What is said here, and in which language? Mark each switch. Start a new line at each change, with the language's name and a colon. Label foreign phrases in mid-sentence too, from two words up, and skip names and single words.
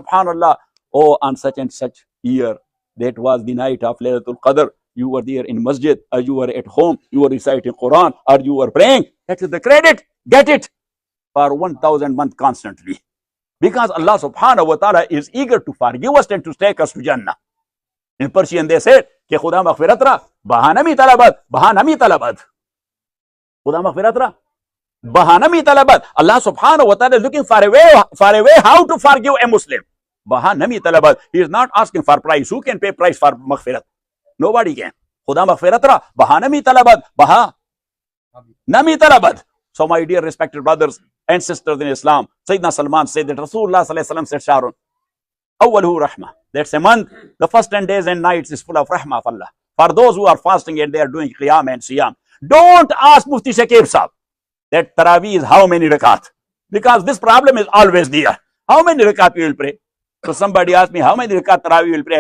English: Oh, on such and such year, That was the night of Laylatul Qadr. You were there in masjid, or you were at home, you were reciting Quran, or you were praying. That is the credit. Get it for 1,000 months constantly. Because
Arabic: الله سبحانه وتعالى
English: is eager to forgive us and to take us to Jannah. In Persian they said,
Persian: که خدا مغفرت را، بهانه می طلبد، بهانه می طلبد. خدا مغفرت را، بهانه می طلبد.
Arabic: الله سبحانه وتعالى
English: is looking for a way how to forgive a Muslim.
Persian: بهانه می طلبد.
English: He is not asking for price. Who can pay price for maghfirat? Nobody can.
Persian: خدا مغفرت را، بهانه می طلبد، بهانه می طلبد.
English: So my dear respected brothers and sisters in Islam, Sayyidina Salman said that Rasulullah
Arabic: صلى الله عليه وسلم
English: said,
Arabic: شهر أوله رحمة.
English: That's a month. The first 10 days and nights is full of rahmah of Allah. For those who are fasting and they are doing qiyam and siyam, don't ask Mufti Shakib Sahib that Taraweeh is how many rakat. Because this problem is always there. How many rakat you will pray? So somebody asked me, how many rakat Taraweeh you will pray?